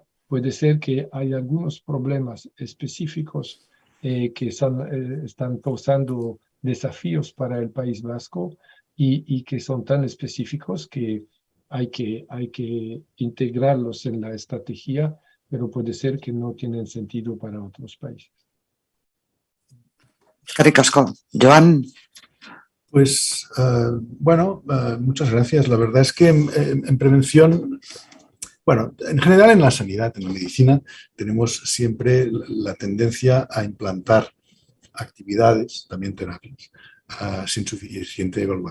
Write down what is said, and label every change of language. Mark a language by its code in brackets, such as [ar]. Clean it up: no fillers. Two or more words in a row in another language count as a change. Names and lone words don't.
[es] Puede ser que hay algunos problemas específicos que están causando desafíos para el País Vasco y que son tan específicos que hay que integrarlos en la estrategia, pero puede ser que no tienen sentido para otros países. [eu] Eskerrik asko. Joan. [es] Pues bueno, muchas gracias. La verdad es que en prevención, bueno, en general en la sanidad, en la medicina, tenemos siempre la tendencia a implantar actividades, también terapias, sin suficiente evaluación.